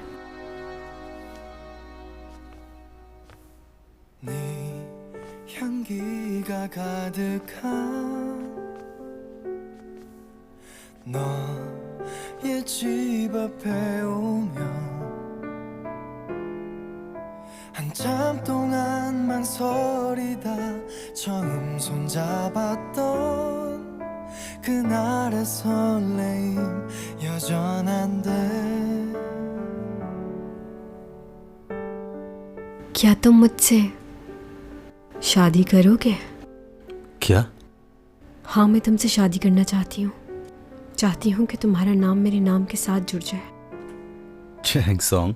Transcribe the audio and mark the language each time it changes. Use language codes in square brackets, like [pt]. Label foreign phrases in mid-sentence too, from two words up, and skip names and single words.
[ko] 향기가 가득한 너의 집 앞에 오면 한참 동안 망설이다 처음 손잡았던 그날의 설레임 여전한데 [hi] क्या तुम मुझसे शादी करोगे? क्या? हाँ, मैं तुमसे शादी करना चाहती हूँ। चाहती हूँ कि तुम्हारा नाम मेरे नाम के साथ जुड़ जाए। जैंग सॉन्ग,